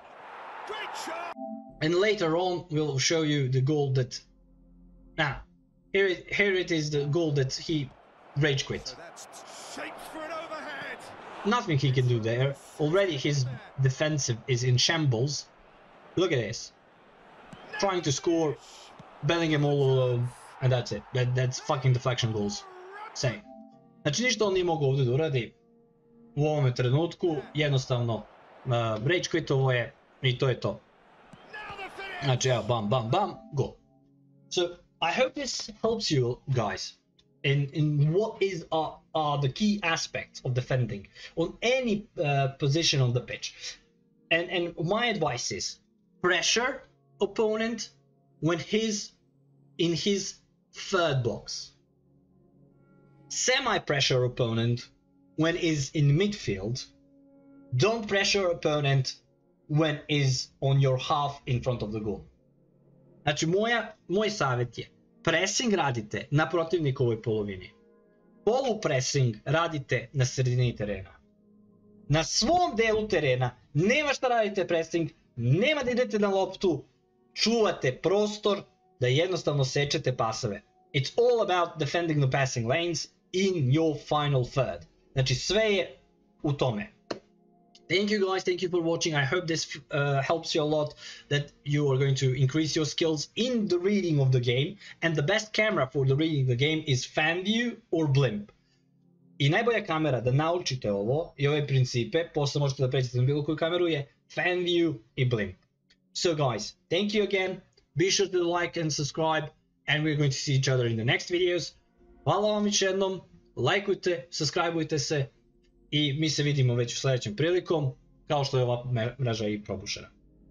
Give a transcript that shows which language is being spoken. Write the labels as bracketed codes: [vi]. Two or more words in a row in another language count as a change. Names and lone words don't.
[en] And later on we'll show you the goal that here it is, the goal that he rage quit. Nothing he can do there. Already his defensive is in shambles. Look at this. Trying to score, Bellingham all alone, and that's it. That's fucking deflection goals. Say. [sr] Znači ništa on nije mogao ovdje da uradi u ovome trenutku, jednostavno [en] rage quitovo [sr] je i to je to. Znači evo, bam, bam, bam, go. [en] So, I hope this helps you guys in what is the key aspects of defending on any position on the pitch. And my advice is, pressure opponent when he's in his third box. Semi-pressure opponent when is in midfield. Don't pressure opponent when is on your half in front of the goal. [sr] Znači moj savjet je, pressing radite na protivnikovoj polovini. Polupressing radite na sredini terena. Na svom delu terena nema šta radite pressing, nema da idete na loptu, čuvate prostor da jednostavno sečete pasove. [en] It's all about defending the passing lanes in your final third. [sr] Znači sve je u tome. [en] Thank you guys, thank you for watching. I hope this helps you a lot, that you are going to increase your skills in the reading of the game. And the best camera for the reading the game is fan view or blimp. [sr] I najbolja kamera da naučite ovo i ove principe, posle možete da pređete na bilo koju kameru, je [en] fan view [sr] i blimp. [en] So guys, thank you again. Be sure to like and subscribe, and we're going to see each other in the next videos. [sr] Hvala vam još jednom, lajkujte, subscribeujte se i mi se vidimo već u sljedećem prilikom, kao što je ova mreža i probušena.